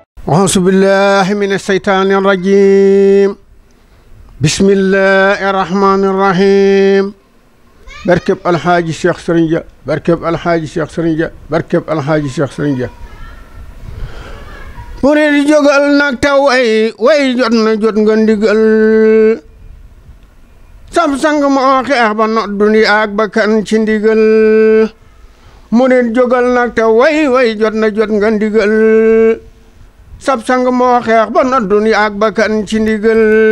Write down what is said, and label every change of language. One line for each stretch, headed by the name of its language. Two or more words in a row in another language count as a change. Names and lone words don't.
Arabic: أعوذ بالله من الشيطان الرجيم بسم الله الرحمن الرحيم بركب الحاج الشيخ سرنجة بركب الحاج الشيخ سرنجة بركب الحاج الشيخ سرنجة
Wolof: murid jógal nag ta way jot na jot nga ndigal sam sang moo xeex ba noddu ni ak bakkan ci ndigal murid jógal nag te way jot na jot nga ndigal sab sang moo xeex ba noddu ni ak bakkan ci ndigal.